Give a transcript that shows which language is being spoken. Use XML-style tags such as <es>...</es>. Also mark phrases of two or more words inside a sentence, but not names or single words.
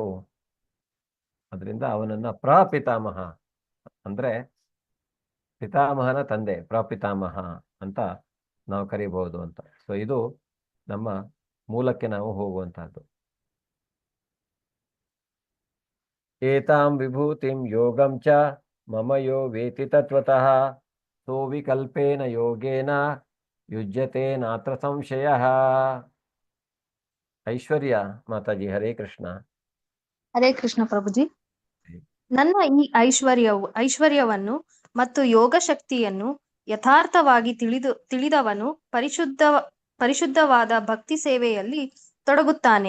<kn>ಅದರಿಂದ ಅವನನ್ನ ಪ್ರಪಿತಾಮಹ ಅಂದ್ರೆ ಪಿತಾಮಹನ ತಂದೆ, ಪ್ರಪಿತಾಮಹ ಅಂತ ನಾವು ಕರಿಬಹುದು ಅಂತ. ಸೊ ಇದು ನಮ್ಮ ಮೂಲಕ್ಕೆ ನಾವು ಹೋಗುವಂತಹದ್ದು.</kn> <sa>ಏತಾಂ ವಿಭೂತಿಂ ಯೋಗಂ ಚ ಮಮ ಯೋ ವೇತಿ ತತ್ವತಃ ಸೋ ವಿಕಲ್ಪೇನ ಯೋಗೇನ ಯುಜ್ಯತೆ ನಾತ್ರ ಸಂಶಯ.</sa> <kn>ಐಶ್ವರ್ಯ ಮಾತಾಜಿ,</kn> <sa>ಹರೇ ಕೃಷ್ಣ. ಹರೇ ಕೃಷ್ಣ</sa> <hi>ಪ್ರಭುಜಿ.</hi> <kn>ನನ್ನ ಈ ಐಶ್ವರ್ಯವನ್ನು ಮತ್ತು ಯೋಗ ಶಕ್ತಿಯನ್ನು ಯಥಾರ್ಥವಾಗಿ ತಿಳಿದವನು ಪರಿಶುದ್ಧವಾದ ಭಕ್ತಿ ಸೇವೆಯಲ್ಲಿ ತೊಡಗುತ್ತಾನೆ.</kn>